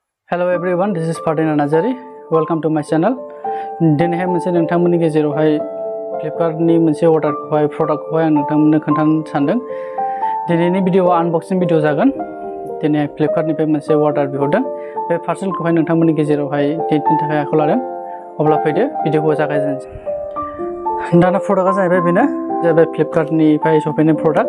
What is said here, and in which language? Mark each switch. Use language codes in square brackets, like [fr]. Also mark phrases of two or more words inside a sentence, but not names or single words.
[en] Hello everyone, this is PARDINATH Narzary. Welcome to my channel. [brx] दिनैहाय मोनसे नोंथांमोननि गेजेरावहाय फ्लिपकार्टनि मोनसे अर्डारखौहाय प्रडाक्टखौहाय आं नोंथांमोननो खोन्थानो सानदों। दिनैनि भिडिअआ [en] unboxing video [brx] जागोन। दिनै फ्लिपकार्टनिफ्राय मोनसे अर्डार बिहरदों। बे पार्सेलखौहाय नोंथांमोननि गेजेरावहाय दिन्थिनो थाखाय आखायाव लादों। अब्ला फैदो भिडिअखौ जागायजेनसै। दाना प्रडाक्टआ जाहैबाय बेनो जाहैबाय फ्लिपकार्टनिफ्राय सफैनाय प्रडाक्ट।